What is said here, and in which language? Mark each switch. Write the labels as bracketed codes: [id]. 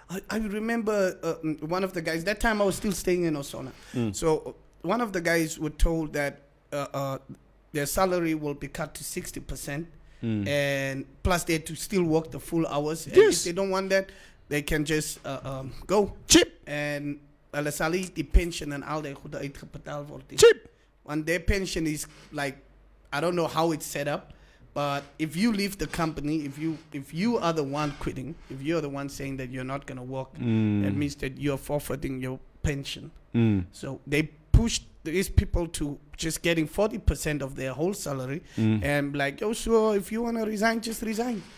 [en] I remember one of the guys, that time I was still staying in Osona. So one of the guys were told that their salary will be cut to 60%. And plus they had to still work the full hours. And Yes. if they don't want that, they can just go. Cheap. [af] En hulle sal nie die pension en al die goede uitgebetaal word nie. [en] Cheap. And their pension is like, I don't know how it's set up, but if you leave the company, if you are the one quitting, if you're the one saying that you're not going to work, that means that you're forfeiting your pension. So they pushed these people to just getting 40% of their whole salary and like, oh, sure, if you want to resign, just resign.